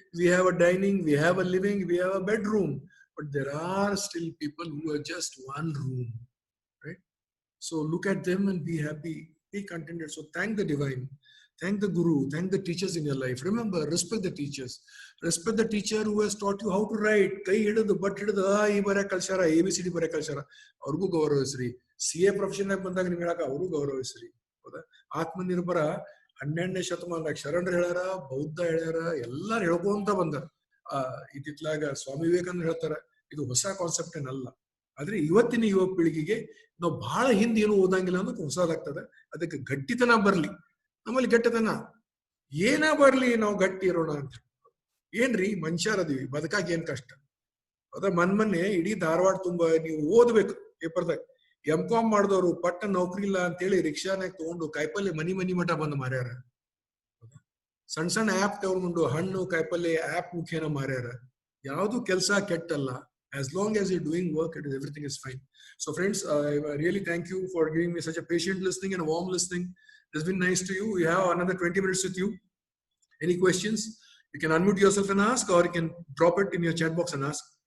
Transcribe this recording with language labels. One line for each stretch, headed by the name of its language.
English: We have a dining, we have a living, we have a bedroom, but there are still people who are just one room, right? So look at them and be happy, be contented. So thank the divine, thank the guru, thank the teachers in your life. Remember, respect the teachers. Respect the teacher who has taught you how to write.
Kannada: Kai hididu but hididu ಈ ಬರ ಕಲ್ಸಾರ, ABCD ಬರ ಕಲ್ಸಾರ, ಅವ್ರಿಗೂ ಗೌರವಿಸ್ರಿ. CA profession ಆಗಿ ಬಂದಾಗ ನಿಮ್ಗೆ ಹೇಳಕ ಅವ್ರಿಗೂ ಗೌರವಿಸ್ರಿ. ಹೌದಾ? ಆತ್ಮನಿರ್ಭರ 12ನೇ ಶತಮಾನದಾಗ ಶರಣರು ಹೇಳ್ಯಾರ, ಬೌದ್ಧ ಹೇಳ್ಯಾರ, ಎಲ್ಲಾರು ಹೇಳ್ಕೊಂತ ಬಂದಾರ. ಇತ್ತಿತ್ಲಾಗ ಸ್ವಾಮಿ ವಿವೇಕಾನಂದ ಹೇಳ್ತಾರ, ಇದು ಹೊಸ ಕಾನ್ಸೆಪ್ಟ್ ಏನಲ್ಲ. ಆದ್ರೆ ಇವತ್ತಿನ ಯುವ ಪೀಳಿಗೆಗೆ ನಾವು ಬಹಳ ಹಿಂದೆ ಏನು ಓದಂಗಿಲ್ಲ ಅನ್ನೋದು ಹೊಸದಾಗ್ತದೆ. ಅದಕ್ಕೆ ಗಟ್ಟಿತನ ಬರ್ಲಿ. ನಮ್ಮಲ್ಲಿ ಗಟ್ಟಿತನ ಏನ ಬರ್ಲಿ, ನಾವು ಗಟ್ಟಿ ಇರೋಣ ಅಂತ. ಏನ್ರಿ ಮನುಷ್ಯರದೀವಿ, ಬದುಕಾಗಿ ಏನ್ ಕಷ್ಟ. ಅದ ಮೊನ್ನೆ ಇಡೀ ಧಾರವಾಡ ತುಂಬಾ ನೀವು ಓದ್ಬೇಕು ಪೇಪರ್ದಾಗ, MCOM ಮಾಡಿದವರು ಪಟ್ಟ ನೌಕರಿ ಇಲ್ಲ ಅಂತೇಳಿ ರಿಕ್ಷಾನಾಗ ತಗೊಂಡು ಕಾಯಿಪಲ್ಲೆ ಮನಿ ಮಠ ಬಂದು ಮಾರ್ಯಾರ. ಸಣ್ಣ ಸಣ್ಣ ಆಪ್ ತಗೊಂಡು ಹಣ್ಣು ಕಾಯಿಪಲ್ಲೆ ಆಪ್ ಮುಖೇನ ಮಾರ್ಯಾರ. ಯಾವ್ದು ಕೆಲಸ ಕೆಟ್ಟಲ್ಲ.
English: As long as you're doing work, everything is fine. So friends, I really thank you for giving me such a patient listening and a warm listening. It's been nice to you. We have another 20 minutes with you. Any questions? You can unmute yourself and ask, or you can drop it in your chat box and ask.